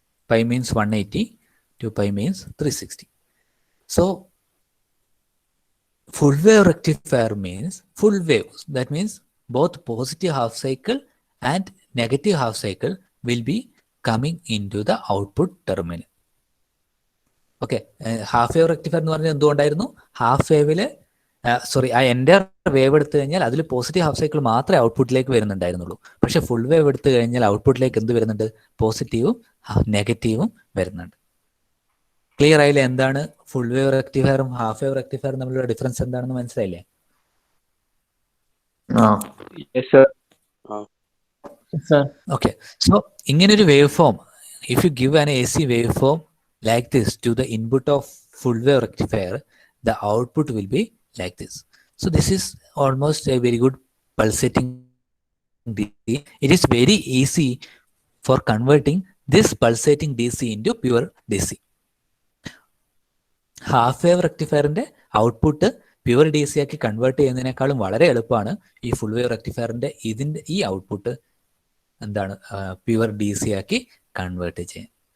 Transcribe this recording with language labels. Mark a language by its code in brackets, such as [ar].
[en] Pi means 180, 2 pi means 360. So full wave rectifier means full wave. That means both positive half cycle and negative half cycle will be coming into the output terminal. [ml] Okay, half wave rectifier എന്ന് പറഞ്ഞാൽ എന്തുകൊണ്ടായിരുന്നു? Half വേവില് ആ എൻ്റെ wave എടുത്തു കഴിഞ്ഞാൽ അതിൽ positive half cycle മാത്രമേ ഔട്ട്പുട്ടിലേക്ക് വരുന്നുണ്ടായിരുന്നുള്ളൂ. പക്ഷെ ഫുൾ വേവ് എടുത്തു കഴിഞ്ഞാൽ ഔട്ട്പുട്ടിലേക്ക് എന്ത് വരുന്നുണ്ട്? പോസിറ്റീവും നെഗറ്റീവും വരുന്നുണ്ട്. ക്ലിയർ ആയില്ലേ എന്താണ് ഫുൾ വേവ് റെക്ടിഫയറും ഹാഫ് വേവ് റെക്ടിഫയറും തമ്മിലുള്ള ഡിഫറൻസ് എന്താണെന്ന് മനസ്സിലായില്ലേ? [en] Yes, sir. Sir. Okay, so [ml] ഇങ്ങനൊരു wave form, [en] if you give an AC waveform like this to the input of full wave rectifier, the output will be like this. So this is almost a very good pulsating DC. It is very easy for converting this pulsating DC into pure DC. [ml] Half wave റെക്ടിഫയറിന്റെ output pure D C ആക്കി convert ചെയ്യുന്നതിനേക്കാളും വളരെ എളുപ്പമാണ് ഈ full wave റെക്ടിഫയറിന്റെ ഈ output എന്താണ് pure D C ആക്കി convert ചെയ്യാൻ.